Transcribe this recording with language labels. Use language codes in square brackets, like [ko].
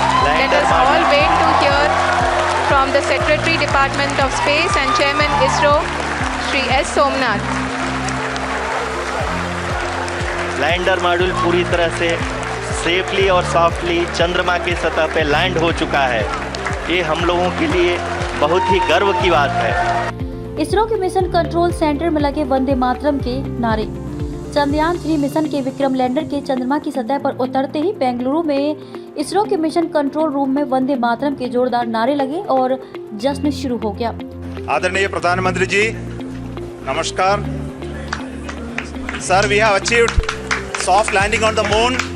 [en] Let us all wait to hear from the Secretary Department of Space and Chairman ISRO, Shri S. Somnath. [hi] Lander module पूरी तरह से safely और softly चंद्रमा की सतह पे लैंड हो चुका है। ये हम लोगों के लिए बहुत ही गर्व की बात है। इसरो के मिशन कंट्रोल सेंटर में लगे वंदे मातरम के नारे। चंद्रयान 3 मिशन के विक्रम लैंडर के चंद्रमा की सतह पर उतरते ही बेंगलुरु में इसरो के मिशन कंट्रोल रूम में वंदे मातरम के जोरदार नारे लगे और जश्न शुरू हो गया। आदरणीय प्रधानमंत्री जी, नमस्कार। [en] Sir, we have achieved soft landing on the moon.